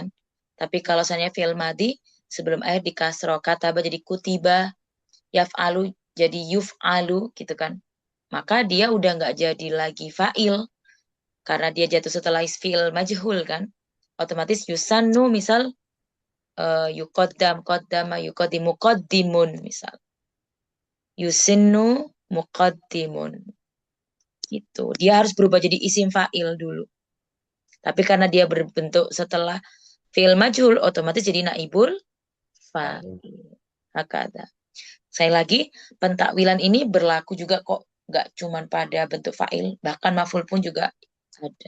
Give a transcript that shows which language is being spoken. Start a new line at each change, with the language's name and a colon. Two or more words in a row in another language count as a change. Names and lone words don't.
Indonesian: Tapi kalau misalnya
Arabic: فعل ماض
Indonesian: sebelum akhir di kasro. Kataba jadi kutiba, yaf'alu jadi yuf'alu gitu kan. Maka dia udah nggak jadi lagi fa'il. Karena dia jatuh setelah
Arabic: فعل مجهول
Indonesian: kan.
Arabic: Otomatis يُسَنُّ مثال يُقَدَّم، قَدَّمَ، يُقَدِّمُ، قَدِّمٌ مثال. يُسِنُّ مُقَدِّمٌ.
Indonesian: Gitu. Dia harus berubah jadi
Arabic: اسم فاعل
Indonesian: dulu. Tapi karena dia berbentuk setelah
Arabic: فعل مجهول,
Indonesian: otomatis jadi
Arabic: نائب الفاعل. Hakada.
Indonesian: Saya lagi, pentakwilan ini berlaku juga kok nggak cuman pada bentuk fa'il, bahkan maf'ul pun juga ada.